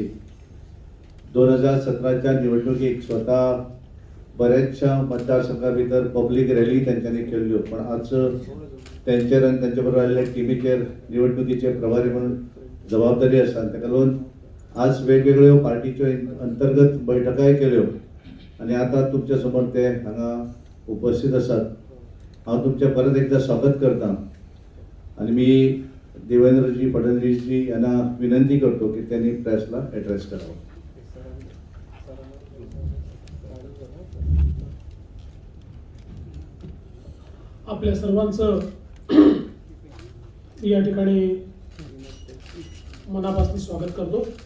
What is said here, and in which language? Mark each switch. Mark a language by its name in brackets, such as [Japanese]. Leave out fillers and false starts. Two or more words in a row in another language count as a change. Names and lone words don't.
[Konkani] 2017च्या निवडणुकीक स्वतः बऱ्याचशा मतदारसंघा भितर पब्लीक रॅली त्यांच्यानी केल्ल्यो, पण आज त्यांचेर आनी त्यांचे बरोबर आयिल्ल्या टिमीचेर निवडणुकीचे प्रभारी म्हणून जबाबदारी आसा. ताका लागून आज वेगवेगळ्यो पार्टीच्यो अंतर्गत बैठकाय केल्यो आणि आता तुमच्या समोर ते हांगा उपस्थित आसात. हांव तुमचे परत एकदा स्वागत करता [Marathi] आणि मी देवेंद्रजी फडणवीसजी यांना विनंती करतो की त्यांनी प्रेसला ॲड्रेस करावा. आपल्या सर्वांचं या ठिकाणी मनापासून स्वागत करतो.